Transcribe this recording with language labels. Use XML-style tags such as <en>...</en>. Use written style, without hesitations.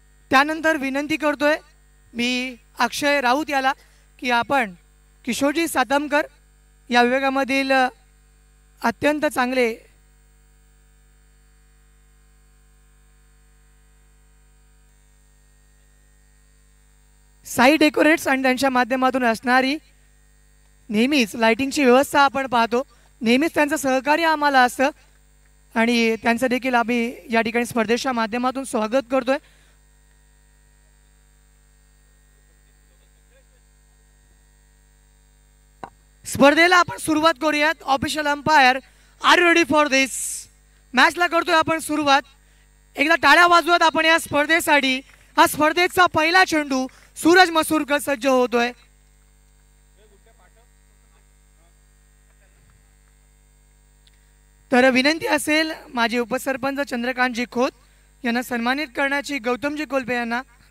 <mr>त्यानंतर विनंती करतोय मी अक्षय राऊत याला की आपण किशोरजी सातमकर या विभागामधील अत्यंत चांगले साई डेकोरेट्स आणि त्यांच्या माध्यमातून असणारी नेहमीच लाइटिंगची व्यवस्था आपण पाहतो, नेहमीच त्यांचं सहकार्य आम्हाला असतं आणि त्यांचं देखील आम्ही या ठिकाणी स्पर्धेच्या माध्यमातून स्वागत करतोय। स्पर्धेला आपण सुरुवात करूयात।</mr> <en>Official umpire, are you ready for this?</en> <mr>मॅचला करतोय आपण सुरुवात। एकदा टाळ्या वाजवत आपण या स्पर्धेसाठी, हा स्पर्धेचा पहिला चेंडू सूरज मसूरकर सज्ज होतोय। तर विनंती असेल माझे उपसरपंच चंद्रकांतजी खोत यांना सन्मानित करण्याची, गौतमजी कोल्पे यांना।</mr>